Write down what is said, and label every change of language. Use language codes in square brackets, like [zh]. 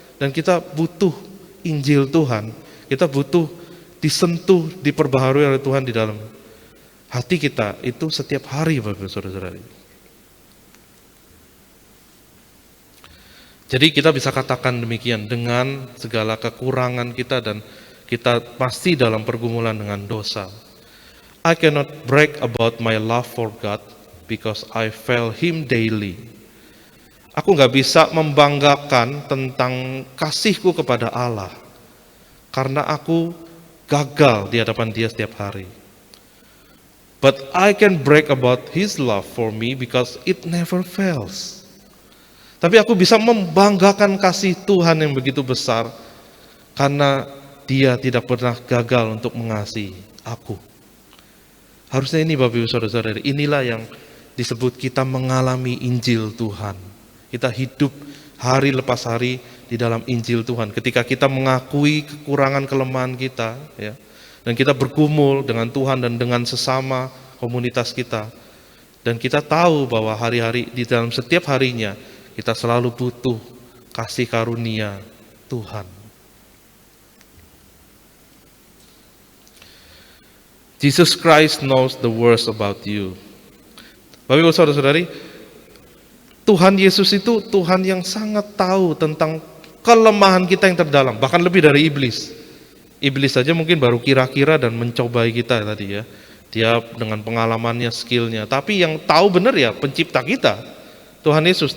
[id] Dan kita butuh Injil Tuhan. Kita butuh disentuh, diperbaharui oleh Tuhan di dalam hati kita itu setiap hari, Bapak Saudara-saudari. Jadi kita bisa katakan demikian dengan segala kekurangan kita dan kita pasti dalam pergumulan dengan dosa. [en] I cannot brag about my love for God because I fail Him daily. [id] Aku nggak bisa membanggakan tentang kasihku kepada Allah karena aku gagal di hadapan Dia setiap hari. [en] But I can brag about His love for me because it never fails. [id] Tapi aku bisa membanggakan kasih Tuhan yang begitu besar karena Dia tidak pernah gagal untuk mengasihi aku. Harusnya ini Bapak Ibu Saudara-saudari, inilah yang disebut kita mengalami Injil Tuhan. Kita hidup hari lepas hari di dalam Injil Tuhan. Ketika kita mengakui kekurangan kelemahan kita, ya, dan kita bergumul dengan Tuhan dan dengan sesama komunitas kita, dan kita tahu bahwa hari-hari di dalam setiap harinya kita selalu butuh kasih karunia Tuhan. [en] Jesus Christ knows the worst about you. [id] Bapak Ibu Saudara-saudari, Tuhan Yesus itu Tuhan yang sangat tahu tentang kelemahan kita yang terdalam, bahkan lebih dari iblis. Iblis saja mungkin baru kira-kira dan mencobai kita tadi ya. Dia dengan pengalamannya, skillnya. Tapi yang tahu benar ya pencipta kita, Tuhan Yesus.